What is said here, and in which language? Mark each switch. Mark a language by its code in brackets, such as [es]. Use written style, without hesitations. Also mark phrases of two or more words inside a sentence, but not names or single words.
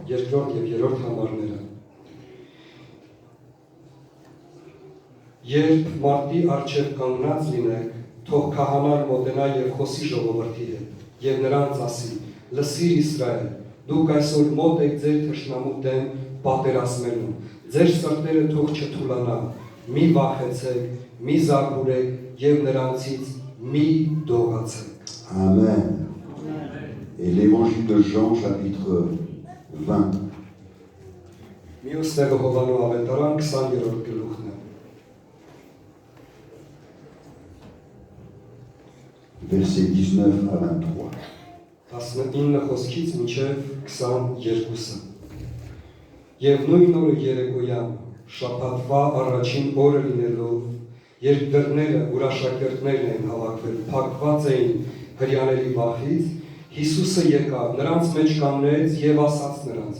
[hy] երկրորդ եւ երրորդ համարները։ Երբ մարտի առջև կանգնած լինեք, թող քահանան մոտենա եւ խոսի ժողովրդի հետ, եւ նրանց ասի. Լսիր Իսրայել, դուք այսօր մոտ եք ձեր թշնամու դեմ պատերազմելու, ձեր սրտերը թող չթուլանա, մի վախեցեք, մի զարհուրեք եւ նրանցից մի դողացեք։ Amen. [fr] Et l'évangile de Jean, chapitre 20, [hy] Մյուս տեղը Հովանու ավետարան 20-րդ գլուխն է։ [fr] versets 19 à 23. [hy] 19 խոսքից մինչև 22-ը։ Եվ նույն օրը երեկոյան, շաբաթվա առաջին օրը լինելով, երբ դռները ուրաշակերտներն էին հավաքվել, փակված էին հրյաների վախից, Հիսուսը եկավ, նրանց մեջ կանգնեց եւ ասաց նրանց.